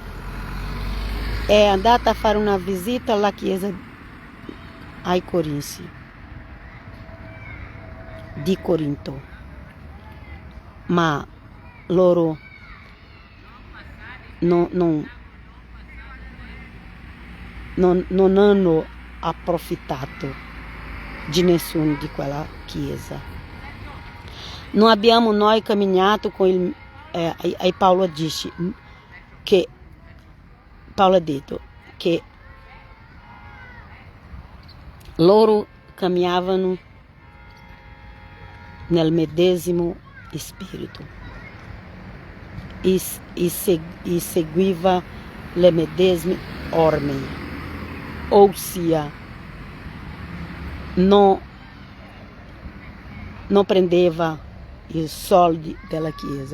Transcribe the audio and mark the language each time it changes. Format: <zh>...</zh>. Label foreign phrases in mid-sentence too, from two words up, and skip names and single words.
<it>è andata a fare una visita alla chiesa ai Corinzi di Corinto, ma loro non hanno approfittato di nessuno di quella chiesa. Non abbiamo noi</it> <pt>caminhato com ele. Aí Paulo disse que</pt> <it>Paulo ha detto che loro caminhavano nel medesimo spirito e seguiva le medesime orme, ossia non prendeva i soldi della Chiesa.</it>